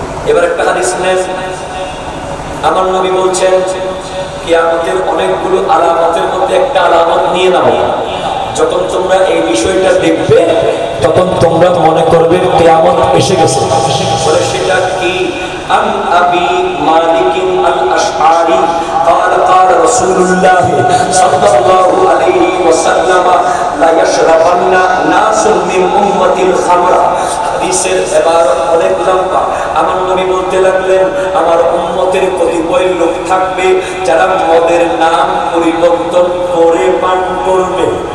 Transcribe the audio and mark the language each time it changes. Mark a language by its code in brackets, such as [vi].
[bn] এবার একটা হাদিস নেন, আমার নবী বলছেন কিয়ামতের অনেকগুলো আলামতের মধ্যে একটা আলামত নিয়ে নাও, যখন তোমরা এই বিষয়টা দেখবে তখন তোমরা মনে করবে কিয়ামত এসে গেছে। বলে সেটা কি? [ar] عن أبي مالك الأشعري قال قال رسول الله صلى الله عليه وسلم لا يشربن ناس من أمة الخمر। [bn] হাদিসের ইবারত অনেক লম্বা। আমার নবী বলতে লাগলেন আমার উম্মতের কতিপয় লোক থাকবে যারা মদের নাম পরিবর্তন করে পান করবে।